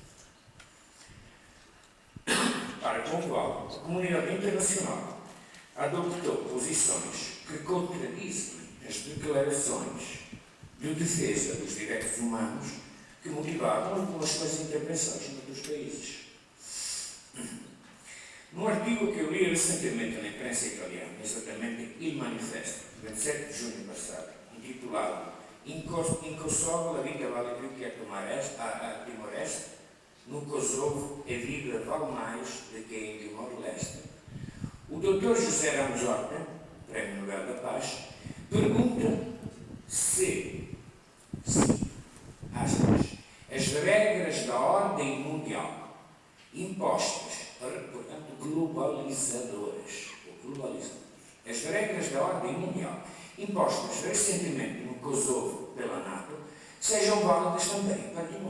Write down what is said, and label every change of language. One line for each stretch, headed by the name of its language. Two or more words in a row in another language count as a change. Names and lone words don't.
Portuguese: para com o qual a comunidade internacional adoptou posições que contradizem as declarações de defesa dos direitos humanos que motivaram algumas suas intervenções em outros países. Num artigo que eu li recentemente na imprensa italiana, exatamente Il Manifesto, 27 de junho passado, intitulado In Kosovo la vita vale più che a Timor-Leste, no Kosovo a vida vale mais do que em Timor-Leste. O Dr. José Ramos Horta, Prémio Nobel da Paz, pergunta se aspas, as regras da ordem mundial impostas, portanto, globalizadoras, as regras da ordem mundial impostas recentemente no Kosovo pela NATO sejam válidas também para Timor.